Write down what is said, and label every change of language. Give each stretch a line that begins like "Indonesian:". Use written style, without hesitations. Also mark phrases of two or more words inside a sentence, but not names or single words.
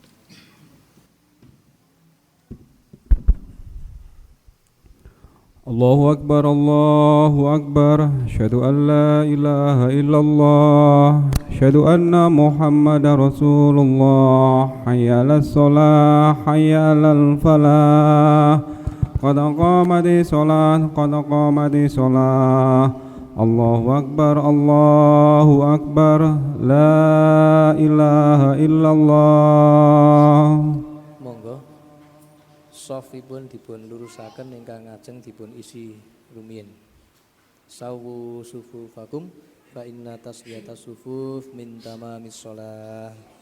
Arabic: الله أكبر الله أكبر أشهد أن لا إله إلا الله أشهد أن محمد رسول الله حي على الصلاة حي على الفلاح قد قامت الصلاة قد قامت الصلاة. الله أكبر الله أكبر لا إله إلا الله.
Javanese: Sofipun dipun lurusaken ingkang ngajeng dipun isi rumiyin.
Arabic: سووا صفوفكم فإن تسوية الصفوف من تمام الصلاة.